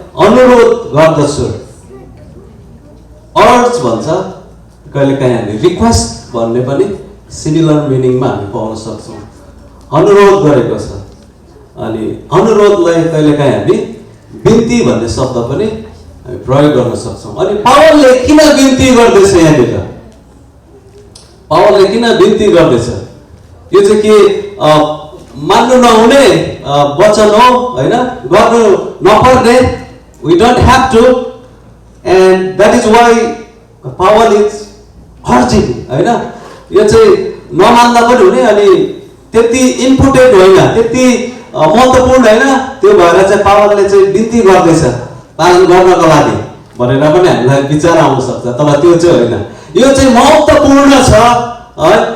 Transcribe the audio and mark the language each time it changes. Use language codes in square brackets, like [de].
[ne] अनुरोध गर्दछु, अर्ज भन्छ, कहिलेकाहीँ हामी रिक्वेस्ट भन्ने पनि सिमिलर मिनिङमा हामी पाउन सक्छौँ। अनुरोध गरेको छ। अनि अनुरोधलाई कहिलेकाहीँ हामी बिन्ती भन्ने शब्द पनि हामी प्रयोग गर्न सक्छौँ। अनि पावलले किन बिन्ती गर्दैछ यहाँनिर? पावलले किन बिन्ती गर्दैछ? यो चाहिँ के मान्नु नहुने वचन हो, होइन? गर्नु नपर्ने, [en] we don't have to, and that is why Paul is urging, [ne] होइन? यो चाहिँ नमान्दा पनि हुने, अनि त्यति इम्पोर्टेन्ट होइन, त्यति महत्त्वपूर्ण होइन, त्यो भएर चाहिँ पावलले चाहिँ बिन्ती गर्दैछ पालन गर्नको लागि भनेर पनि हामीलाई विचार आउन सक्छ। तर त्यो चाहिँ होइन, यो चाहिँ महत्त्वपूर्ण छ, है?